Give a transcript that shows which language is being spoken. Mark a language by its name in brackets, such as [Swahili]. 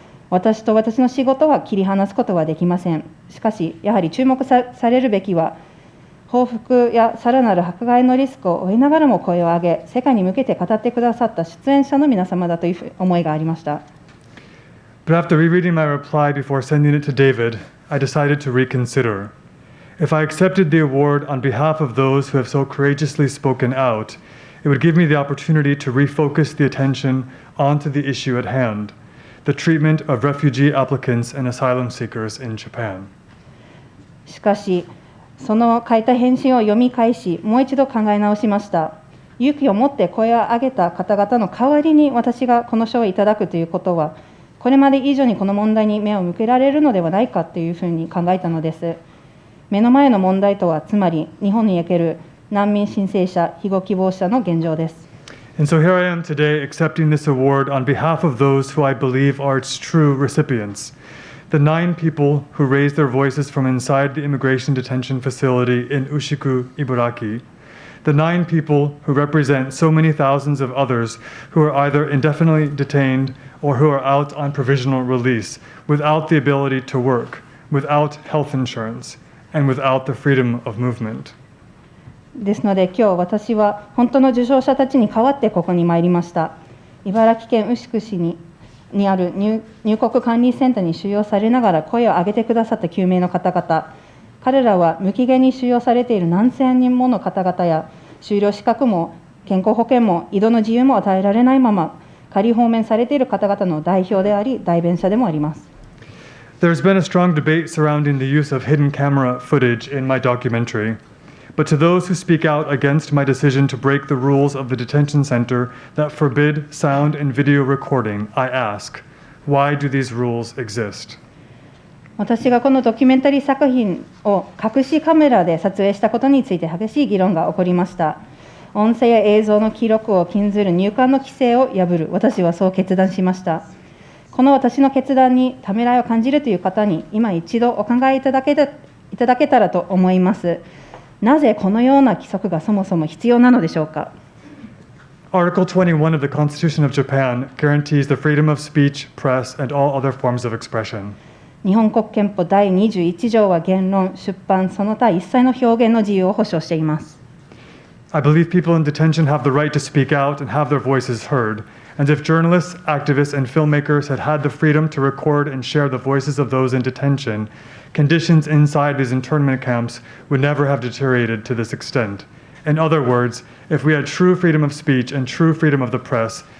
[Japanese] 私と私の仕事は切り離すことはできません。しかし、やはり注目されるべきは、報復やさらなる迫害のリスクを負いながらも声を上げ、世界に向けて語ってくださった出演者の皆様だという思いがありました。 [English] But after rereading my reply before sending it to David, I decided to reconsider. If I accepted the award on behalf of those who have so courageously spoken out, it would give me the opportunity to refocus the attention onto the issue at hand, the treatment of refugee applicants and asylum seekers in Japan. [Japanese] しかし、その書いた返信を読み返し、もう一度考え直しました。勇気を持って声を上げた方々の代わりに私がこの賞をいただくということは、これまで以上にこの問題に目を向けられるのではないかというふうに考えたのです。目の前の問題とは、つまり日本における難民申請者、庇護希望者の現状です。 [English] And so here I am today accepting this award on behalf of those who I believe are its true recipients. The 9 people who raised their voices from inside the immigration detention facility in Ushiku, Ibaraki. The 9 people who represent so many thousands of others who are either indefinitely detained or who are out on provisional release without the ability to work, without health insurance, and without the freedom of movement. [Japanese] ですので、今日私は本当の受賞者たちに代わってここに参りました。茨城県牛久市にある入国管理センターに収容されながら声を上げてくださった9名の方々、彼らは無期限に収容されている何千人もの方々や、就労資格も健康保険も移動の自由も与えられないまま仮放免されている方々の代表であり、代弁者でもあります。 [English] There's been a strong debate surrounding the use of hidden camera footage in my documentary. But to those who speak out against my decision to break the rules of the detention center that forbid sound and video recording, I ask, why do these rules exist? [Japanese] 私がこのドキュメンタリー作品を隠しカメラで撮影したことについて激しい議論が起こりました。音声や映像の記録を禁ずる入管の規制を破る、私はそう決断しました。この私の決断にためらいを感じるという方に、今一度お考えいただけたらと思います。なぜこのような規則がそもそも必要なのでしょうか。 [English] Article 21 of the Constitution of Japan guarantees the freedom of speech, press, and all other forms of expression. [Japanese] 日本国憲法第21条は言論、出版、その他一切の表現の自由を保障しています。 [English] I believe people in detention have the right to speak out and have their voices heard. And if journalists, activists, and filmmakers had had the freedom to record and share the voices of those in detention, conditions inside these internment camps would never have deteriorated to this extent. In other words, if we had true freedom of speech and true freedom of the press,